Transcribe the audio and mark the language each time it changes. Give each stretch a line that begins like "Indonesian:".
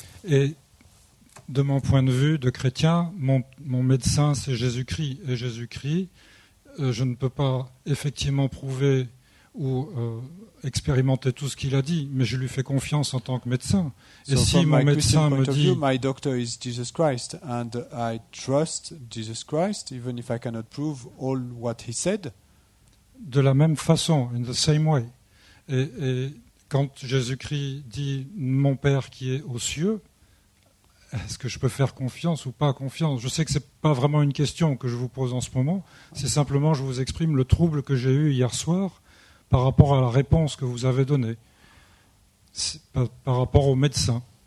French: Et de mon point de vue de chrétien, mon médecin c'est Jésus-Christ, et Jésus-Christ, je ne peux pas effectivement prouver ou expérimenter tout ce qu'il a dit, mais je lui fais confiance en tant que médecin. Et
English: So
French: si mon médecin me dit...
English: my doctor is Jesus Christ, and I trust Jesus Christ, even if I cannot prove all what he said.
French: De la même façon,
English: in the same way.
French: Et quand Jésus-Christ dit « mon Père qui est aux cieux », est-ce que je peux faire confiance ou pas confiance? Je sais que ce n'est pas vraiment une question que je vous pose en ce moment, c'est simplement je vous exprime le trouble que j'ai eu hier soir par rapport à la réponse que vous avez donnée, par rapport au médecin.